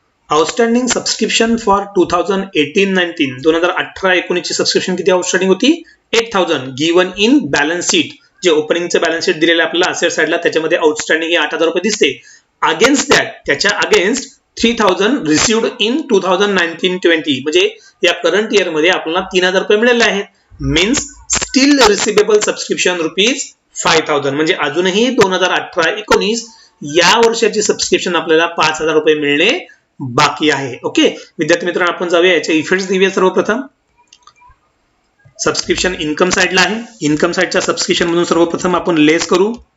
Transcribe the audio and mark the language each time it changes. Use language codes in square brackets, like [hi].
[en] outstanding subscription for 2018-19 [mr] 2018-19 ची subscription किती outstanding होती, [en] 8,000 given in balance sheet. [mr] जे ओपनिंगचं बॅलन्स शीट दिलेलं आपल्याला असेट साइडला त्याच्यामध्ये आउटस्टँडिंग ही ₹8,000 दिसते. [en] against that, [mr] त्याच्या अगेन्स्ट 3,000 रिसिव्ड इन 2019-20 म्हणजे या करंट इयर मध्ये आपल्याला ₹3,000 मिळाले आहेत. [en] Means still receivable subscription ₹5,000. [mr] म्हणजे अजूनही 2018-19 या वर्षाची सबस्क्रिप्शन आपल्याला ₹5,000 मिळणे बाकी आहे. ओके, विद्यार्थी मित्रांनो, आपण जाऊया याचे इफेक्ट्स देऊया. सर्वप्रथम सबस्क्रिप्शन इन्कम साइडला आहे. इन्कम साइडच्या सबस्क्रिप्शन मधून सर्वप्रथम आपण लेस करू.